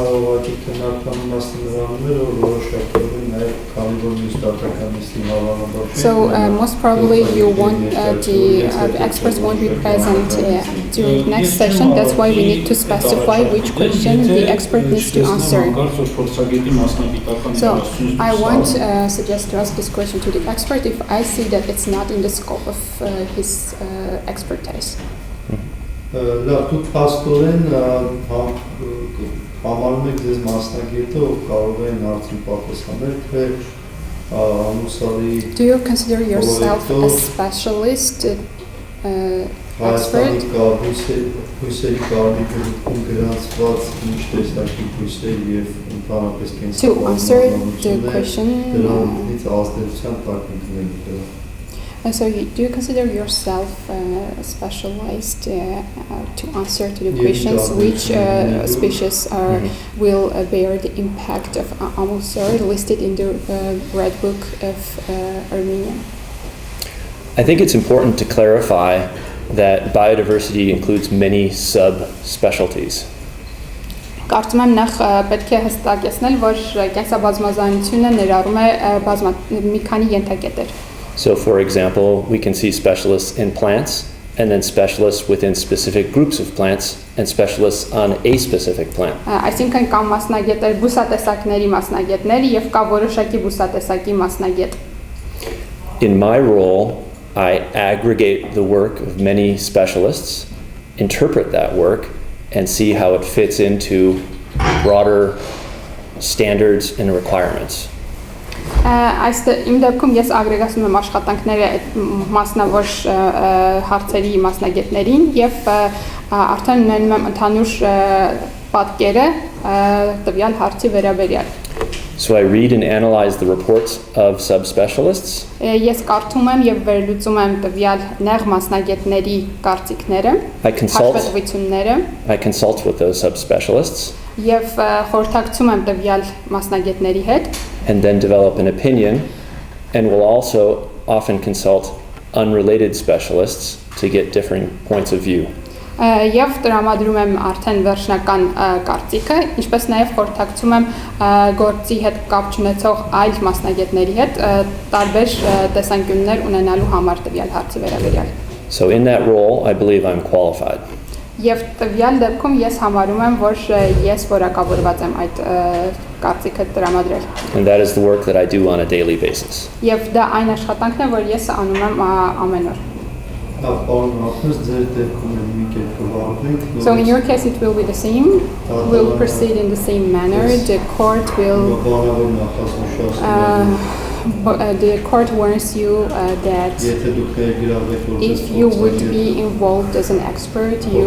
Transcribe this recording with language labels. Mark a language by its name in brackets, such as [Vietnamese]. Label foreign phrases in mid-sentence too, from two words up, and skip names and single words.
[English] So most probably you want the experts won't be present during the next session. That's why we need to specify which question the expert needs to answer. So I won't suggest to ask this question to the expert if I see that it's not in the scope of his expertise. [Armenian] Լավ, դուք փաստորեն համարում եք ձեզ մասնագետը, ով կարող է հարցին պատասխանել, թե ամուսարի [English] Do you consider yourself a specialist expert? [Armenian] Հույսերի կարմիր գրքում գրանցված ինչ տեսակի հույսեր և ընդհանրապես [English] To answer the question, [Armenian] դրանից ազդեցության տակ ընկնելու դրա. [English] So do you consider yourself specialized to answer to the questions which species will bear the impact of Amulsar listed in the Red Book of Armenia? I think it's important to clarify that biodiversity includes many sub-specialties. [Armenian] Կարծում եմ նախ պետք է հստակեցնել, որ կենսաբազմազանությունը ներառում է մի քանի ենթակետեր. [English] So, for example, we can see specialists in plants, and then specialists within specific groups of plants, and specialists on a specific plant. [Armenian] Այսինքն կան մասնագետներ, բուսատեսակների մասնագետներ եւ կա որոշակի բուսատեսակի մասնագետ. [English] In my role, I aggregate the work of many specialists, interpret that work, and see how it fits into broader standards and requirements. [Armenian] Այստեղ իմ դեպքում ես ագրեգացնում եմ աշխատանքները այդ մասնավոր հարցերի մասնագետներին եւ արդեն ունենում եմ ընդհանուր պատկերը տվյալ հարցի վերաբերյալ. [English] So I read and analyze the reports of subspecialists. [Armenian] Ես կարդում եմ եւ վերլուծում եմ տվյալ նեղ մասնագետների կարծիքները, հաշվետվությունները. [English] I consult with those subspecialists. [Armenian] Եվ խորհրդակցում եմ տվյալ մասնագետների հետ. [English] And then develop an opinion, and will also often consult unrelated specialists to get different points of view. [Armenian] Եվ տրամադրում եմ արդեն վերջնական կարծիքը, ինչպես նաև խորհրդակցում եմ գործի հետ կապ չունեցող այլ մասնագետների հետ տարբեր տեսանկյուններ ունենալու համար տվյալ հարցի վերաբերյալ. [English] So in that role, I believe I'm qualified. [Armenian] Եվ տվյալ դեպքում ես համարում եմ, որ ես որակավորված եմ այդ կարծիքը տրամադրել. [English] And that is the work that I do on a daily basis. [Armenian] Եվ դա այն աշխատանքն է, որ ես անում եմ ամեն օր. [English] So in your case it will be the same. We'll proceed in the same manner. The court will the court warns you that if you would be involved as an expert,